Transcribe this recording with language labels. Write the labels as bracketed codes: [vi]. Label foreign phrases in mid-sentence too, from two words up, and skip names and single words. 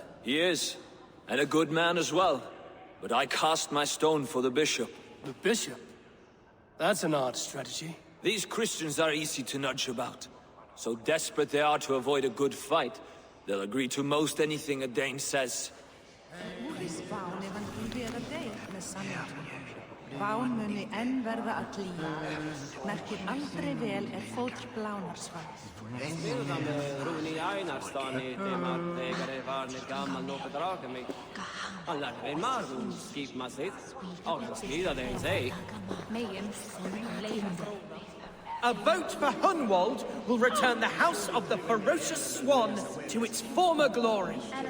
[en] He is, and a good man as well. But I cast my stone for the bishop. The bishop? That's an odd strategy. These Christians are easy to nudge about. So desperate they are to avoid a good fight, they'll agree to most anything a Dane says. [non] Ván muni enn verða að glíma, merkir aldrei vel fótr blánarsvað. [en] A vote for Hunwald will return the House of the Ferocious Swan to its former glory.